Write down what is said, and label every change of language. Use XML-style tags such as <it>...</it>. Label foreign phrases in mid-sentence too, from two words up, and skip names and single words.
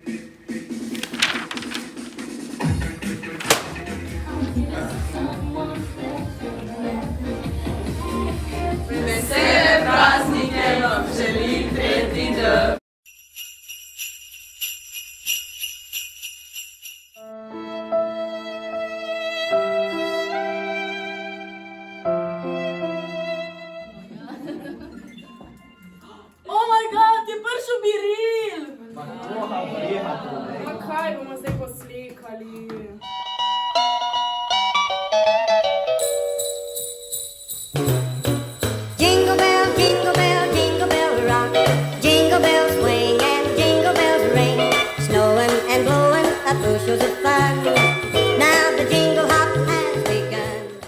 <sl>Vesele praznike vam želi tretji D.</sl> <en>Oh my god,</en> <sl>je prišel Biril! Ma kaj bomo zdaj poslikali?</sl> <en>Jingle bell, jingle bell, jingle bell rock. Jingle bells swing and jingle bells ring. Snowing and blowing up bushels of fun. Now the jingle hop has begun.</en>